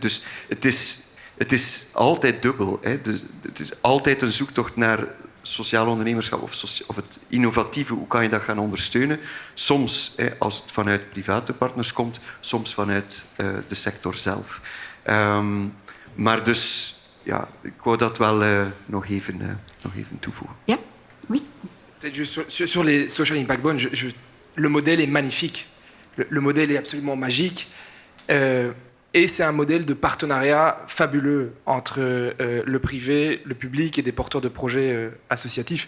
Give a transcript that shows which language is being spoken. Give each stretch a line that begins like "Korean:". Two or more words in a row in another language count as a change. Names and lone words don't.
Dutch: Dus het is altijd dubbel. Dus het is altijd een zoektocht naar sociaal ondernemerschap of het innovatieve, hoe kan je dat gaan ondersteunen? Soms als het vanuit private partners komt, soms vanuit de sector zelf. Maar dus, ja, ik wou dat wel nog even toevoegen. Ja,
French: oui. Peut-être juste sur les
English: social impact bonds,
French: le modèle est magnifique. Le modèle est absolument magique. Et c'est un modèle de partenariat fabuleux entre le privé, le public et des porteurs de projets associatifs.